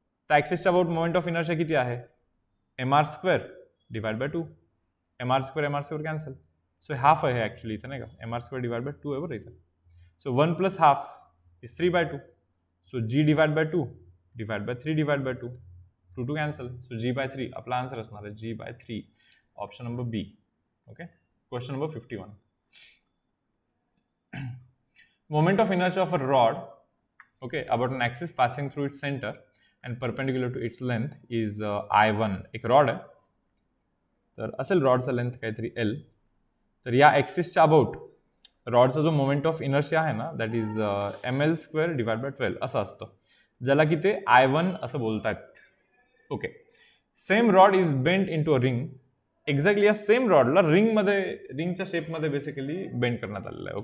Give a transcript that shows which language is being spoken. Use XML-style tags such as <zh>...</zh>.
<mr>त्या ॲक्सिसच्या about moment of inertia किती आहे, M R square divide by 2. M R square cancel. So half आहे actually इथे, नाही का. M R square divide by 2 आहे बरं इथे.</mr> <en>So 1 plus half is 3/2. So g divide by 2 divide by 3 divide by 2, 2 cancel.</en> <mr>So G bye 3 आपला answer असणार आहे जी bye 3, option number B. Okay, question number 51.</mr> <en>Moment of inertia of a rod, okay, about an axis passing through its center and perpendicular to its length is I1.</en> <mr>एक rod आहे, तर असेल रॉडचा length काहीतरी L. तर या ॲक्सिसच्या about रॉडचा जो moment of inertia आहे ना, that is ml square divide by 12 असं असतं, ज्याला की ते I1 असं बोलतात.</mr> <en>Okay, same rod is bend into a ring.</en> <mr>Exactly या सेम रॉडला रिंगच्या शेपमध्ये बेसिकली बेंड करण्यात आलेलं आहे.</mr>